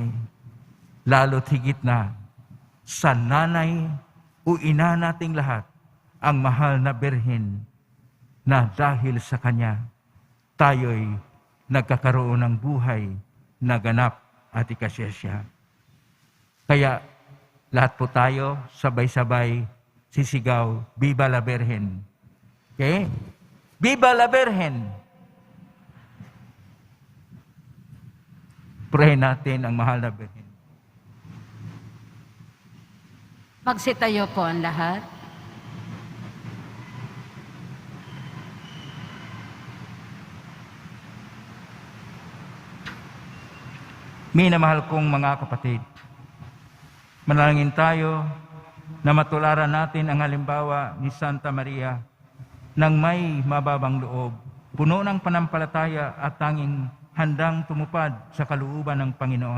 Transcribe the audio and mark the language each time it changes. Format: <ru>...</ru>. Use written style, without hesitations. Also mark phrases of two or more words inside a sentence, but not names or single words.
<tl>Lalo't higit na sa nanay o ina nating lahat, ang mahal na Birhen, na dahil sa kanya, tayo'y nagkakaroon ng buhay na ganap at ikasiyasya. Kaya lahat po tayo sabay-sabay sisigaw,</tl> <es>Viva la Virgen. Okay? Viva la Virgen!</es> <tl>Pray natin ang mahal na Birhen. Magsitayo po ang lahat. Minamahal kong mga kapatid, manalangin tayo na matularan natin ang halimbawa ni Santa Maria ng may mababang loob, puno ng panampalataya at tanging handang tumupad sa kalooban ng Panginoon.</tl>